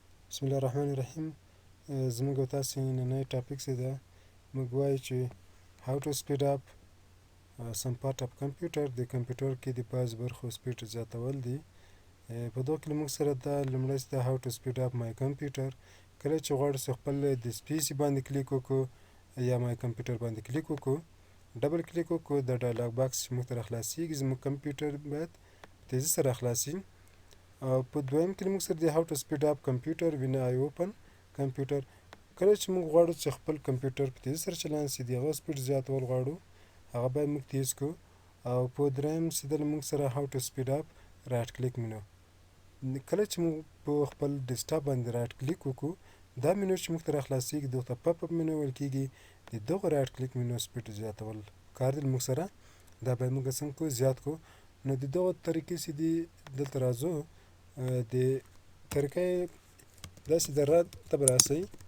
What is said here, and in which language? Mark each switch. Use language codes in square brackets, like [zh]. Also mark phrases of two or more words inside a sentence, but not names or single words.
[ar] بسم الله الرحمن الرحیم. [ps] زموږ او تاسې نننی ټاپک څه ده؟ موږ وایو چې [en] how to speed up some part of computer. [ps] د کمپیوټر کې د بعض برخو سپیډ زیاتول دي. په دغه کې موږ سره دا لومړی ده [en] how to speed up my computer. [ps] کله چې غواړو چې خپل د سپیسي باندې کلیک وکړو یا [en] my computer [ps] باندې کلیک وکړو، [en] double click [ps] وکړو، د [en] dialog box [ps] چې موږ ته راخلاصیږي زموږ کمپیوټر باید تیزی سره راخلاصي. او په دویم کې موږ سره د [en] how to speed up computer when I open computer. [ps] کله چې موږ غواړو چې خپل کمپیوټر په تیزی سره چلان شي، د هغه سپیډ زیاتول غواړو، هغه باید موږ تیز کړو. او په دریم سیده موږ سره [en] how to speed up right click menu. [ps] کله چې موږ په خپل ډیسکټاپ باندې [en] right click [ps] وکړو، دا منو چې موږ ته راخلاصیږي دغه ته [en] pop up menu [ps] ویل کیږي. د دغه [en] right click menu [ps] سپیډ زیاتول کار دی موږ سره. دا باید موږ څنګه کو زیات کو. نو د دغه طریقې چې دی دلته راځو، د طریقې داسې د رن ته به راسئ.